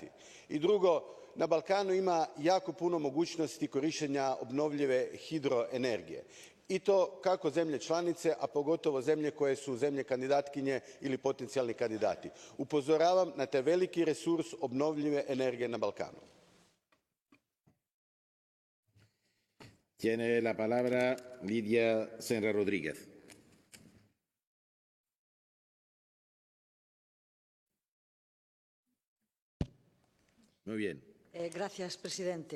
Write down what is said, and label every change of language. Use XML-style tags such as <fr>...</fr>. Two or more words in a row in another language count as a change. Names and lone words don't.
<hr>I drugo, na Balkanu ima jako puno mogućnosti korištenja obnovljive hidroenergije. I to kako zemlje članice, a pogotovo zemlje koje su zemlje kandidatkinje ili potencijalni kandidati. Upozoravam na taj veliki resurs obnovljive energije na Balkanu.</hr> <es>Tiene la palabra Lidia Senra Rodríguez. Muy bien. Gracias, presidente.</es>